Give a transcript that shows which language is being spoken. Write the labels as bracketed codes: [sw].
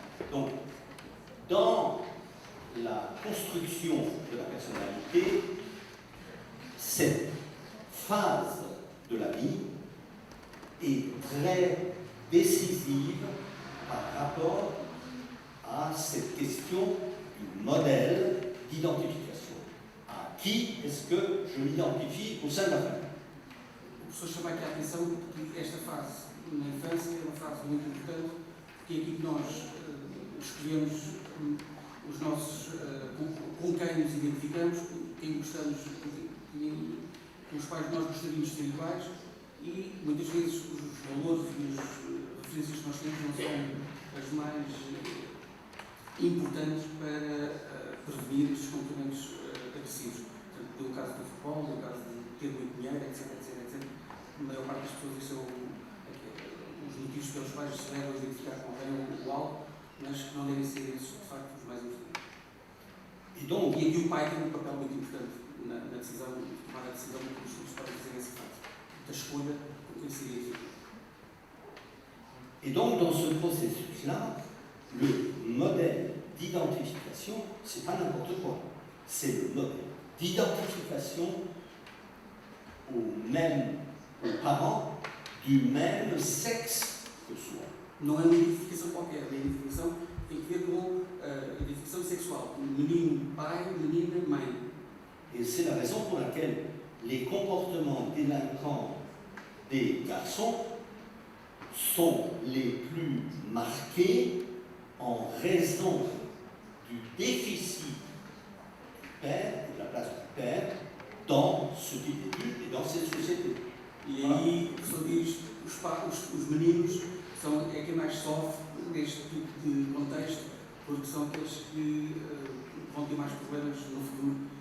[fr] Donc, dans la construction de la personnalité, cette phase de la vie est très décisive par rapport à cette question du modèle d'identification. À qui est-ce que je m'identifie au sein de la famille? [pt] O professor chama aqui a atenção que esta fase na infância é uma fase muito importante, porque é aqui que nós escolhemos os nossos, com quem nos identificamos, quem gostamos, com os quais nós gostaríamos de ser iguais, e muitas vezes os valores e as referências que nós temos não são as mais importantes para prevenir estes comportamentos agressivos. Portanto, pelo caso do futebol, pelo caso de ter muito dinheiro, etc. A maior parte das pessoas são os motivos pelos quais se devem identificar com quem o algo, mas que não devem ser esses, de facto, os mais importantes. E aqui o pai tem um papel muito importante na decisão, tomar a decisão que os filhos podem fazer essa fase, da escolha com quem se identifica. [fr] Et donc, dans ce processus-là, le modèle d'identification, c'est pas n'importe quoi. C'est le modèle d'identification aux parents du même sexe que soi. [pt] Não é uma identificação qualquer, a identificação tem que ver com a identificação sexual. Menino, pai, menina, mãe. [fr] Et c'est la raison pour laquelle les comportements délinquants des garçons sont les plus marqués en raison du déficit du père et de la place du père dans ce type d'études et dans cette société. [pt] E aí, o professor diz, os meninos é quem mais sofre deste tipo de contexto, porque são aqueles que vão ter mais problemas no futuro